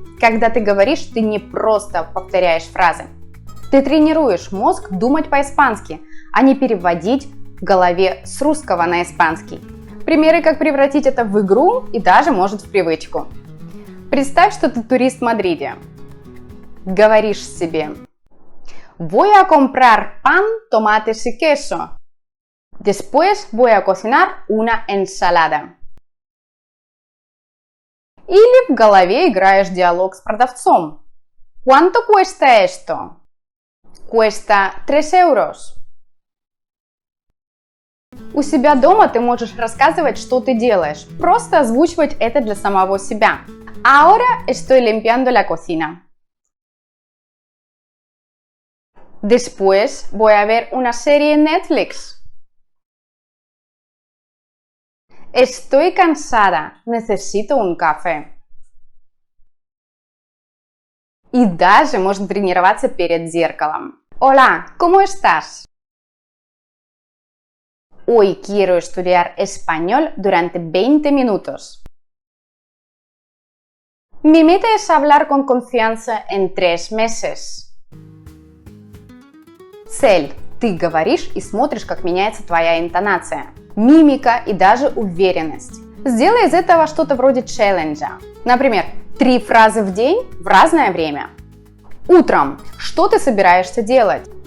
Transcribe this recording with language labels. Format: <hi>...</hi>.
<ru>Когда ты говоришь, ты не просто повторяешь фразы. Ты тренируешь мозг думать по-испански, а не переводить в голове с русского на испанский. Примеры, как превратить это в игру и даже, может, в привычку. Представь, что ты турист в Мадриде. Говоришь себе:</ru> <es>voy a comprar pan, tomates y queso. Después voy a cocinar una ensalada.</es> <ru>Или в голове играешь диалог с продавцом.</ru> <es>¿Cuánto cuesta esto? Cuesta 3 euros.</es> <ru>У себя дома ты можешь рассказывать, что ты делаешь, просто озвучивать это для самого себя.</ru> <es>Ahora estoy limpiando la cocina. Después voy a ver una serie en Netflix. Estoy cansada, necesito un café.</es> <ru>И даже можно тренироваться перед зеркалом.</ru> <es>Hola, ¿cómo estás? Hoy quiero estudiar español durante 20 minutos. Mi meta es hablar con confianza en 3 meses.</es> <ru>Цель. Ты говоришь и смотришь, как меняется твоя интонация, мимика и даже уверенность. Сделай из этого что-то вроде челленджа. Например, 3 фразы в день в разное время. Утром. Что ты собираешься делать?</ru>